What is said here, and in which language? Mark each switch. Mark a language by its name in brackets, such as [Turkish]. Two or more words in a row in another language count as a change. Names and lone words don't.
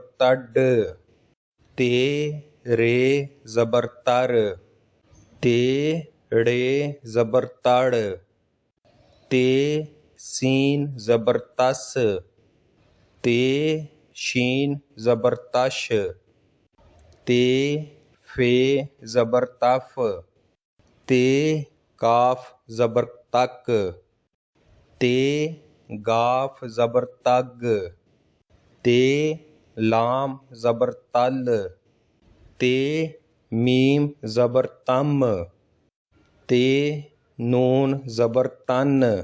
[Urdu] تڈ، تے رے زبر تر، تے ڑے زبر تڑ، تے سین زبر تس، تے شین زبر تش، تے فے زبر تف، تے کاف زبر تک، تے گاف زبر تگ، تے لام زبر تل، تے میم زبر تم، تے نون زبر تن۔